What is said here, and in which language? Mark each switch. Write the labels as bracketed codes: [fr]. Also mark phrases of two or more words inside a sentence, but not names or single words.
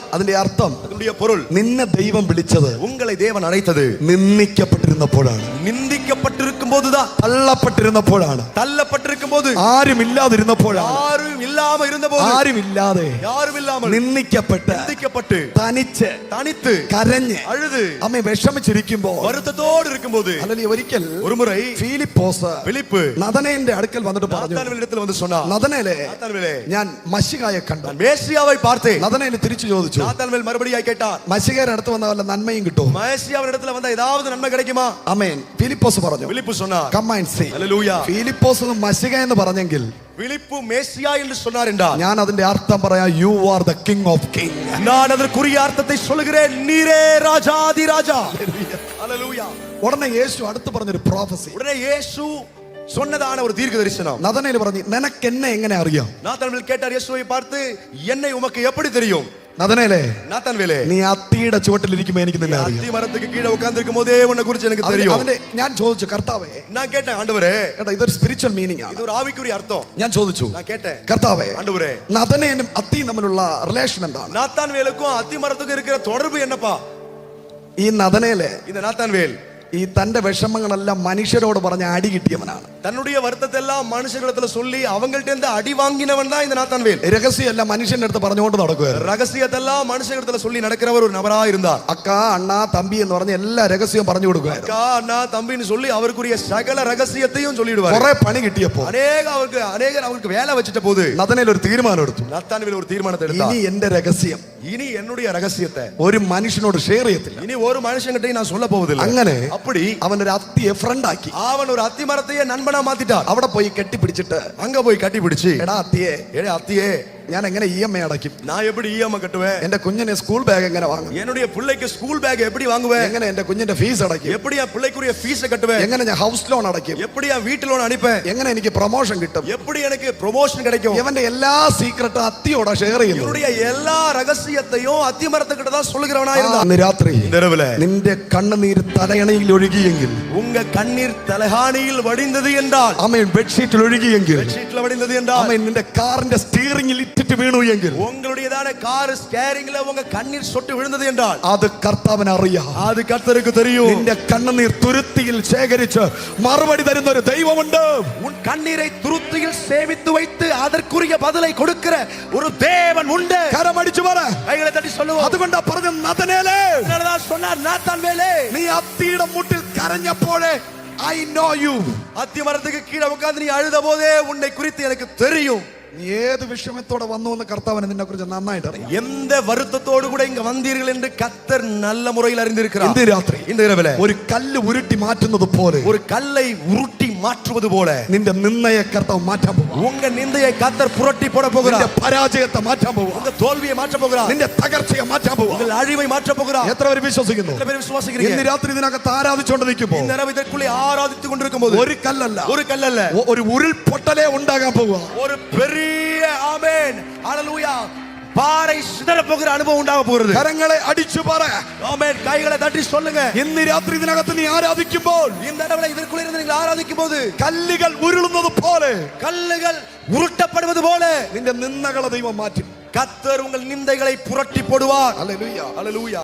[ml] അതിന്റെ അർത്ഥം, [ta] அதனுடைய பொருள், [ml] നിന്നെ ദൈവം വിളിച്ചത് [ta] உங்களை தேவன் அழைத்தது [ml] നിന്ദിക്കപ്പെട്ടിരുന്നപ്പോഴാണ്, [ta] நிந்திக்கப்பட்டிருக்கும் போதுதான், [ml] തള്ളപ്പെട്ടിരുന്നപ്പോഴാണ്, [ta] தள்ளப்பட்டிருக்கும் போது, [ml] ആരുമില്ലാതിരുന്നപ്പോഴാണ്, [ta] யாரும் இல்லாம இருந்தபோது, [ml] ആരുമില്ലാതെ [ta] யாரும் இல்லாமல் [ml] നിന്ദിക്കപ്പെട്ട് [ta] நிந்திக்கப்பட்டு [ml] തനിച്ച് [ta] தனித்து [ml] കരഞ്ഞ് [ta] அழுது [ml] അമ്മ വിഷമിച്ചിരിക്കുമ്പോ [ta] வருத்தத்தோடு இருக்கும்போது [ml] അല്ലെങ്കിൽ ഒരിക്കൽ [ta] ஒரு முறை [ml] ഫിലിപ്പോസ് [ta] பிலிப்பு [ml] നദനേലിന്റെ അടുക്കൽ വന്നിട്ട് പറഞ്ഞു, [ta] நாத்தான்வேலிடத்தில் வந்து சொன்னார், [ml] നദനേലേ [ta] நாத்தான்வேலே, [ml] ഞാൻ മശികായെ കണ്ടു. [ta] நான் மேசியாவை பார்த்தேன். [ml] നദനേല് തിരിച്ചു ചോദിച്ചു, [ta] நாத்தான்வேல் மறுபடியும் கேட்டார், [ml] മശികയുടെ അടുത്ത് വന്ന വല്ല നന്മയും കിട്ടുമോ? [ta] மேசியாவிடத்தில் வந்தா ஏதாவது நன்மை கிடைக்குமா? [ml] ആമേൻ. ഫിലിപ്പോസ് പറഞ്ഞു, [ta] பிலிப்பு சொன்னார், [en] come and see. [ta] ஹல்லேலூயா. [ml] ഫിലിപ്പോസ് മശിക എന്ന് പറഞ്ഞെങ്കിൽ [ta] பிலிப்பு மேசியா என்று சொன்னார் என்றால் [ml] ഞാൻ അതിന്റെ അർത്ഥം പറയാം, [en] you are the king of king. [ta] நான் அதற்குரிய அர்த்தத்தை சொல்லுகிறேன், நீரே ராஜாதி ராஜா. ஹல்லேலூயா. [ml] ഉടനെ യേശു അടുത്ത് പറഞ്ഞൊരു പ്രോഫസി, [ta] உடனே இயேசு சொன்னதான ஒரு தீர்க்க தரிசனம். [ml] നദനേല് പറഞ്ഞു, നിനക്ക് എന്നെ എങ്ങനെ അറിയാം? [ta] நாத்தான்வேல் கேட்டார் இயேசுவை பார்த்து, என்னை உமக்கு எப்படி தெரியும்? [ml] നദനേലേ, [ta] நாத்தான்வேலே, [ml] നീ അത്തിയുടെ ചുവട്ടിലിരിക്കുമ്പോ എനിക്ക് നിന്നെ അറിയാം. [ta] அத்தி மரத்துக்கு கீழே உட்கார்ந்திருக்கும் போதே உன்னை குறித்து எனக்கு தெரியும். [ml] അവന്റെ ഞാൻ ചോദിച്ചു, കർത്താവേ, [ta] நான் கேட்டேன், ஆண்டவரே, [ml] കേട്ടോ ഇതൊരു [en] spiritual meaning [ml] ആണ്. [ta] இது ஒரு ஆவிக்குரிய அர்த்தம். [ml] ഞാൻ ചോദിച്ചു, [ta] நான் கேட்டேன், [ml] കർത്താവേ, [ta] ஆண்டவரே, [ml] നദനേലും അത്തിയും തമ്മിലുള്ള റിലേഷൻ എന്താണ്? [ta] நாத்தான்வேலுக்கும் அத்தி மரத்துக்கும் இருக்கிற தொடர்பு என்னப்பா? [ml] ഈ നദനേല് [ta] இந்த நாத்தான்வேல் [ml] ഈ തന്റെ വിഷമങ്ങളെല്ലാം മനുഷ്യരോട് പറഞ്ഞ അടി കിട്ടിയവനാണ്. [ta] தன்னுடைய வருத்தத்தை எல்லாம் மனுஷங்களிடத்துல சொல்லி அவங்கள்ட்ட இருந்து அடி வாங்கினவன் தான் இந்த நாத்தான்வேல். [ml] രഹസ്യമല്ല മനുഷ്യന്റെ അടുത്ത് പറഞ്ഞുകൊണ്ട് നടക്കുവായിരുന്നു. [ta] ரகசியத்தை எல்லாம் மனுஷங்களிடத்துல சொல்லி நடக்கிறவர் ஒரு நபரா இருந்தார். [ml] അക്കാ അണ്ണാ തമ്പി എന്ന് പറഞ്ഞ എല്ലാ രഹസ്യവും പറഞ്ഞു കൊടുക്കുവായിരുന്നു. [ta] அக்கா அண்ணா தம்பின்னு சொல்லி அவருக்குரிய சகல ரகசியத்தையும் சொல்லிடுவார். [ml] കുറെ പണി കിട്ടിയപ്പോ [ta] அநேகர் அவருக்கு வேலை வச்சிட்ட போது [ml] നദനേൽ ഒരു തീരുമാനം എടുത്തു. [ta] நாத்தான்வேல் ஒரு தீர்மானத்தை எடுத்தார். [ml] ഇനി എന്റെ രഹസ്യം [ta] இனி என்னுடைய ரகசியத்தை [ml] ഒരു മനുഷ്യനോട് ഷെയർ ചെയ്യത്തില്ല. [ta] இனி ஒரு மனுஷங்கிட்டையும் நான் சொல்ல போவதில்லை. [ml] അങ്ങനെ [ta] அப்படி [ml] അവൻ ഒരു അത്തിയെ ഫ്രണ്ട് ആക്കി. [ta] அவன் ஒரு அத்தி மரத்தையே நண்பனா மாத்திட்டார். [ml] അവിടെ പോയി കെട്ടിപ്പിടിച്ചിട്ട് [ta] அங்க போய் கட்டி பிடிச்சு, [ml] എടാ അത്തിയെ, [ta] அத்தியே, [ml] ഞാൻ എങ്ങനെ EMI അടയ്ക്കും? [ta] நான் எப்படி EMI கட்டுவேன்? [ml] എന്റെ കുഞ്ഞിനെ [en] school bag [ml] എങ്ങനെ വാങ്ങും? [ta] என்னுடைய பிள்ளைக்கு [en] school bag [ta] எப்படி வாங்குவேன்? [ml] എങ്ങനെ എന്റെ കുഞ്ഞിന്റെ ഫീസ് അടയ്ക്കും? [ta] எப்படி என் பிள்ளைக்குரிய ஃபீஸ் கட்டுவேன்? [ml] എങ്ങനെ ഞാൻ [en] house loan [ml] അടയ്ക്കും? [ta] எப்படி என் வீட்டு லோன் அனுப்பேன்? [ml] എങ്ങനെ എനിക്ക് പ്രൊമോഷൻ കിട്ടും? [ta] எப்படி எனக்கு ப்ரமோஷன் கிடைக்கும்? [ml] ഇവന്റെ എല്ലാ സീക്രട്ടും അത്തിയോടാ ഷെയർ ചെയ്യുന്നു. [ta] இவருடைய எல்லா ரகசியத்தையும் அத்தி மரத்துக்கிட்ட தான் சொல்லுகிறவனா இருந்தான். [ml] അന്ന് രാത്രി [ta] இரவுல [ml] നിന്റെ കണ്ണുനീര് തലയണയിൽ ഒഴുകിയെങ്കിൽ, [ta] உங்க கண்ணீர் தலகாணியில் வடிந்தது என்றாൽ, [ml] ആമേൻ, ബെഡ്ഷീറ്റിൽ ഒഴുകിയെങ്കിൽ, [ta] பெட்ஷீட்ல வடிந்தது என்றால், [ml] ആമേൻ, നിന്റെ കാറിന്റെ സ്റ്റിയറിംഗിൽ ഇട്ടിട്ട് വീണു എങ്കിൽ, [ta] உங்களுடையதான [en] car steering [ta] உங்க கண்ணீர் சொட்டு விழுந்தது என்றால், [ml] അത് കർത്താവിന് അറിയാം. [ta] அது கர்த்தருக்கு தெரியும். [ml] നിന്റെ കണ്ണുനീർ തുരുത്തിയിൽ ശേഖരിച്ച് മറുപടി തരുന്ന ഒരു ദൈവമുണ്ട്. [ta] உன் கண்ணீரை துருத்தியில் சேமித்து வைத்து அதற்குரிய பதிலை கொடுக்கிற ஒரு தேவன் உண்டு. [ml] കരമടിച്ചു പറ, [ta] கைகளை தட்டி சொல்லுவோம். [ml] അതുകൊണ്ടാ പറഞ്ഞ നദനേലേ, [ta] அதனாலதான் சொன்னார் நாத்தான்வேலே, [ml] നീ അത്തിയുടെ മുട്ടിൽ കരഞ്ഞപ്പോഴേ [en] I know you. [ta] அத்தி மரத்துக்கு கீழே உட்கார்ந்து நீ அழுத போதே உன்னை குறித்து எனக்கு தெரியும். [ml] നീ ഏത് വിഷമത്തോടെ വന്നു എന്ന് കർത്താവിനെ നിന്നെ കുറിച്ച് നന്നായിട്ട് അറിയാം. [ta] எந்த வருத்தத்தோடு கூட இங்க வந்தீர்கள் என்று கர்த்தர் நல்ல முறையில் அறிந்திருக்கிறார். [ml] ഇന്ന് രാത്രി, [ta] இந்த இரவிலே [ml] ഒരു കല്ല് ഉരുട്ടി മാറ്റുന്നത് പോലെ, [ta] ஒரு கல்லை உருட்டி மாற்றுவது போல [ml] നിന്റെ നിന്നയെ കർത്താവ് മാറ്റാൻ പോവാ. [ta] உங்க நிந்தையை கர்த்தர் புரட்டி போட [ml] നിന്റെ [ta] போகிறார். [ml] പരാജയത്തെ മാറ്റാൻ പോവാ. [ta] உங்க தோல்வியை மாற்ற போகிறார். [ml] നിന്റെ തകർച്ചയെ മാറ്റാൻ പോവാ. [ta] உங்கள் அழிவை மாற்ற போகிறார். [ml] എത്ര പേര് വിശ്വസിക്കുന്നു? [ta] எத்தனை பேர் விசுவாசிக்கிறீங்க? [ml] ഇന്ന് രാത്രി ഇതിനകത്ത് ആരാധിച്ചുകൊണ്ട് നിൽക്കുമ്പോ [ta] இந்த இரவு இதற்குள்ளே ஆராதித்துக் கொண்டிருக்கும் போது [ml] ഒരു കല്ലല്ല, [ta] ஒரு கல்லல்ல, [ml] ഒരു ഉരുൾപൊട്ടലേ ഉണ്ടാകാൻ പോവാ. [ta] ஒரு பெரிய ஆமென் ஹalleluya பாறை சிதற போகிற அனுபவம் உண்டாக போகிறது. [ml] കരങ്ങളെ അടിച്ചു പറ, [ta] ஆமென். கைகளை தட்டி சொல்லுங்க. [ml] ഇന്ന് രാത്രി ഇതിനകത്ത് നീ ആരാധിക്കുമ്പോൾ [ta] இந்த இரவுல இதற்குள்ளே இருந்து நீங்கள் ஆராதிக்கும் போது [ml] കല്ലുകൾ ഉരുളുന്നത് പോലെ, [ta] கல்லுகள் உருட்டப்படுவது போல [ml] നിന്റെ നിന്നകളെ ദൈവം മാറ്റും. [ta] கர்த்தர் உங்கள் நிந்தைகளை புரட்டி போடுவார். [ml] ഹല്ലേലൂയ. [ta] ஹalleluya.